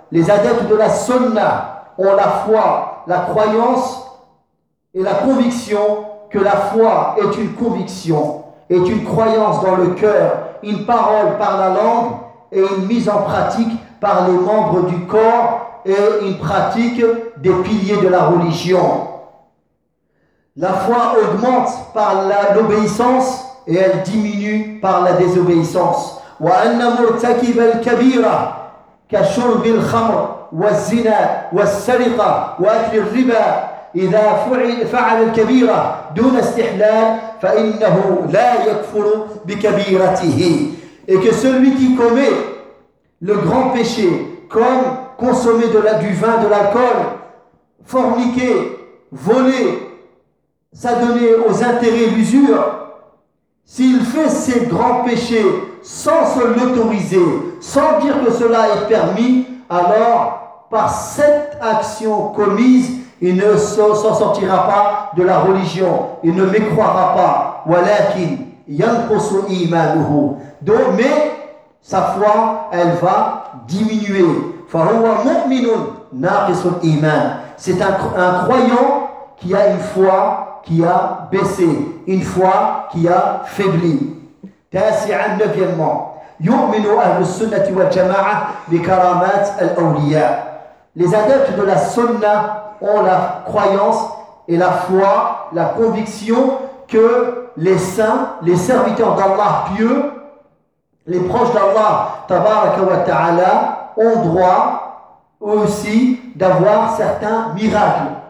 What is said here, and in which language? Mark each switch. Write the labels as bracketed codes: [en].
[fr] Les adeptes de la sunna ont la foi, la croyance et la conviction que la foi est une conviction, est une croyance dans le cœur, une parole par la langue et une mise en pratique par les membres du corps et une pratique des piliers de la religion. La foi augmente par l'obéissance et elle diminue par la désobéissance. [ar] Wa anna murtakib al-kabira كشرب الخمر والزنا والسرقة وأكل الربا إذا فعل الكبيرة دون استحلال فإنه لا يكفر بكبيرته. [fr] Et que celui qui commet le grand péché, comme consommer du vin, de l'alcool, forniquer, voler, s'adonner aux intérêts, l'usure, s'il fait ces grands péchés sans se l'autoriser, sans dire que cela est permis, alors par cette action commise, il ne s'en sortira pas de la religion, il ne mécroira pas. [ar] Walakin yanqusu imanuhu. [fr] Donc, mais sa foi, elle va diminuer. [ar] Fa huwa mu'minun naqisul iman. [fr] C'est un croyant qui a une foi qui a baissé, une foi qui a faibli. 9e, [ar] يؤمن أهل السنة والجماعة بكرامات الأولياء. [fr] Les adeptes de la sunna ont la croyance et la foi, la conviction que les saints, les serviteurs d'Allah pieux, les proches d'Allah tabaraka wa ta'ala, ont droit aussi d'avoir certains miracles.